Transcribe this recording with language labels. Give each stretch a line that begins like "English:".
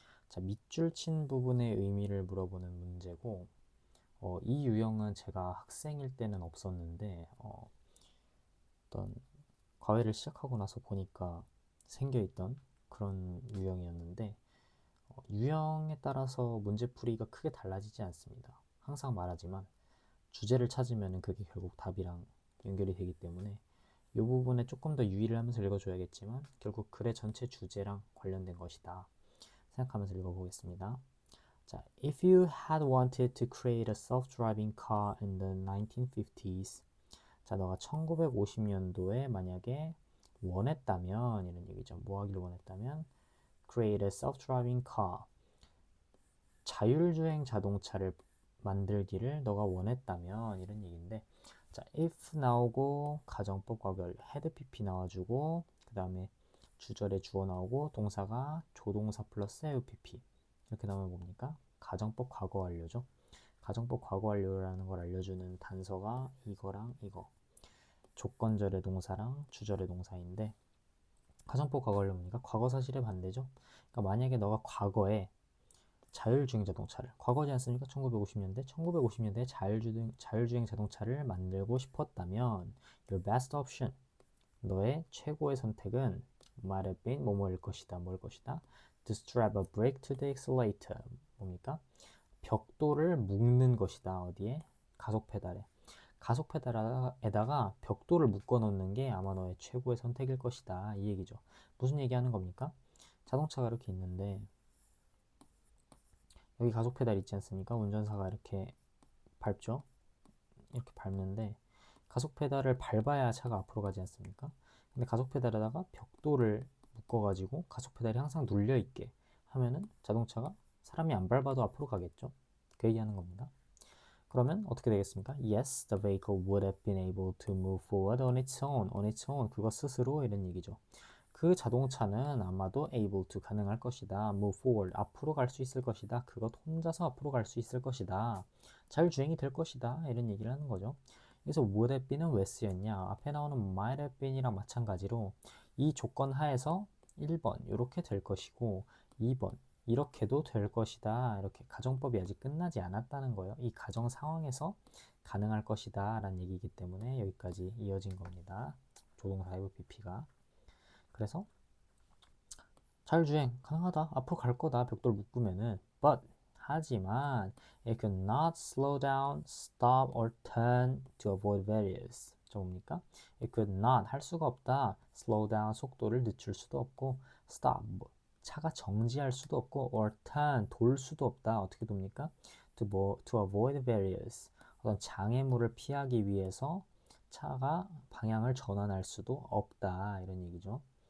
Korean: 자, 밑줄 친 부분의 의미를 물어보는 문제고, 이 유형은 제가 학생일 때는 없었는데 어떤 과외를 시작하고 나서 보니까 생겨있던 그런 유형이었는데, 유형에 따라서 문제풀이가 크게 달라지지 않습니다. 항상 말하지만 주제를 찾으면 그게 결국 답이랑 연결이 되기 때문에 이 부분에 조금 더 유의를 하면서 읽어줘야겠지만 결국 글의 전체 주제랑 관련된 것이다 생각하면서 읽어보겠습니다.
English: 자, if you had wanted to create a self-driving car in the 1950s,
Korean: 자, 너가 1950년도에 만약에 원했다면 이런 얘기죠. 뭐 하기를 원했다면 create a self-driving car, 자율주행 자동차를 만들기를 너가 원했다면 이런 얘기인데, 자, if 나오고 가정법 과거를 had pp 나와주고 그 다음에 주절에 주어 나오고 동사가 조동사 플러스 have 이렇게 나오면 뭡니까? 가정법 과거 완료죠. 가정법 과거 완료라는 걸 알려주는 단서가 이거랑 이거, 조건절의 동사랑 주절의 동사인데, 가정법 과거 완료 뭡니까? 과거 사실의 반대죠. 그러니까 만약에 너가 과거에 자율주행 자동차를, 과거지 않습니까? 1950년대에 자율주행 자동차를 만들고 싶었다면 your best option, 너의 최고의 선택은 might have been 뭐뭐일 것이다. 뭐일 것이다.
English: to strap a brake to the accelerator, 뭡니까?
Korean: 벽돌을 묶는 것이다. 어디에? 가속 페달에. 가속 페달에다가 벽돌을 묶어 놓는 게 아마 너의 최고의 선택일 것이다. 이 얘기죠. 무슨 얘기하는 겁니까? 자동차가 이렇게 있는데 여기 가속 페달 있지 않습니까? 운전사가 이렇게 밟죠? 이렇게 밟는데 가속 페달을 밟아야 차가 앞으로 가지 않습니까? 근데 가속 페달에다가 벽돌을 묶어가지고 가속 페달이 항상 눌려 있게 하면은 자동차가 사람이 안 밟아도 앞으로 가겠죠? 그 얘기하는 겁니다. 그러면 어떻게 되겠습니까?
English: Yes, the vehicle would have been able to move forward on its own.
Korean: On its own, 그거 스스로 이런 얘기죠. 그 자동차는 아마도 able to 가능할 것이다. move forward 앞으로 갈 수 있을 것이다. 그것 혼자서 앞으로 갈 수 있을 것이다. 자율주행이 될 것이다. 이런 얘기를 하는 거죠. 그래서 would have been은 왜 쓰였냐? 앞에 나오는 might have been이랑 마찬가지로 이 조건 하에서 1번 이렇게 될 것이고 2번 이렇게도 될 것이다. 이렇게 가정법이 아직 끝나지 않았다는 거예요. 이 가정 상황에서 가능할 것이다 라는 얘기이기 때문에 여기까지 이어진 겁니다. 조동사 have pp가. 그래서 자율주행 가능하다. 앞으로 갈 거다. 벽돌 묶으면은.
English: But 하지만 it could not slow down, stop or turn to avoid barriers.
Korean: 저 뭡니까? It could not 할 수가 없다. slow down 속도를 늦출 수도 없고 stop 차가 정지할 수도 없고 or turn 돌 수도 없다. 어떻게 돕니까?
English: to avoid barriers.
Korean: 어떤 장애물을 피하기 위해서 차가 방향을 전환할 수도 없다. 이런 얘기죠.